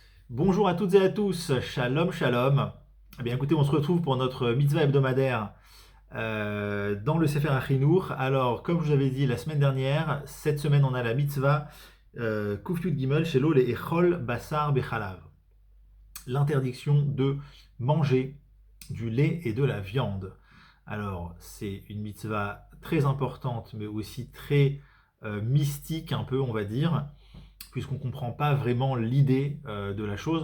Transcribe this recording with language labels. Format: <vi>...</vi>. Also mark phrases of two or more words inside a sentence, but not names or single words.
<fr>Bonjour à toutes et à tous,</fr> <he>שלום שלום.</he> <fr>Eh bien écoutez, on se retrouve pour notre mitzvah hebdomadaire dans le Sefer HaChinour. Alors, comme je vous avais dit la semaine dernière, cette semaine on a la mitzvah</fr> <he>קוף יוד גימל שלא לאכול בשר בחלב.</he> <fr>L'interdiction de manger du lait et de la viande. Alors, c'est une mitzvah très importante, mais aussi très mystique un peu, on va dire, puisqu'on ne comprend pas vraiment l'idée de la chose.</fr>